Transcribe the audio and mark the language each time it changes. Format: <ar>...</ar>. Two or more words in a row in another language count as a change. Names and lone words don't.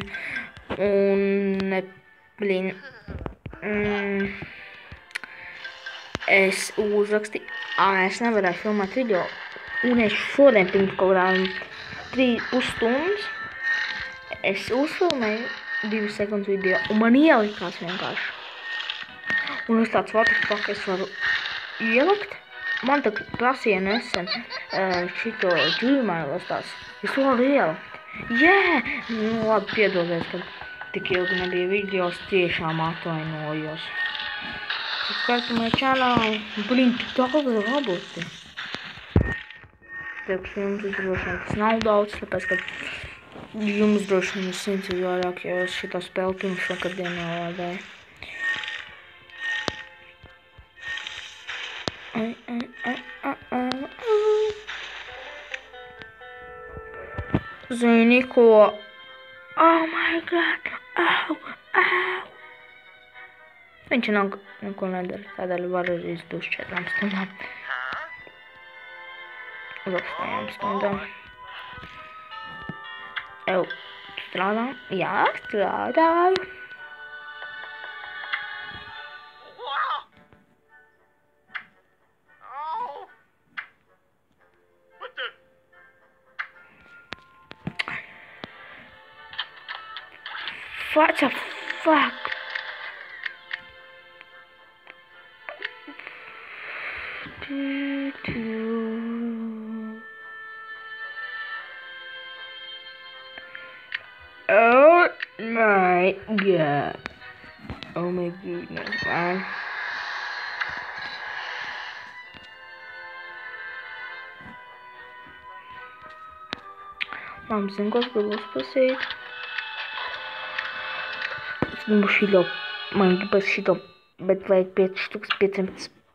<lv>Un, es uzrakstīju, es nevarēju filmēt video. Un es šodien pirms kaut kādām 3,5 stundas es uzfilmēju 2 sekundes video, un man ielikās vienkārši. Un es tāds,</lv> <en>what the fuck,</en> <lv>es varu ielikt? Man tā prasīja nesen šito Gmail, es varu ielikt. Nu labi, piedodiet, ka tik ilgi nebija video, es tiešām atvainojos.</lv> <en>Subscribe channel,</en> <lv>tik daudz roboti. Priekš jums droši vien tas nav daudz, tāpēc, ka jums droši vien ir 100 vairāk, jo es šitā spēli pirms vakardien nolādēju. Zini ko?</lv> <en>Oh my god!</en> <lv>Viņš neko nedara, tādēļ var arī izdūt 4 stundām. Uz 8 stundām. Strādājam? Jā, strādāju.</lv> <en>What the fuck? Oh my god. Oh my goodness, man.</en> <lv>Man zinu, ko es gribu uzprasīt. Es gribu šito, man gribas šito, bet vajag 5 štuks 500.</lv>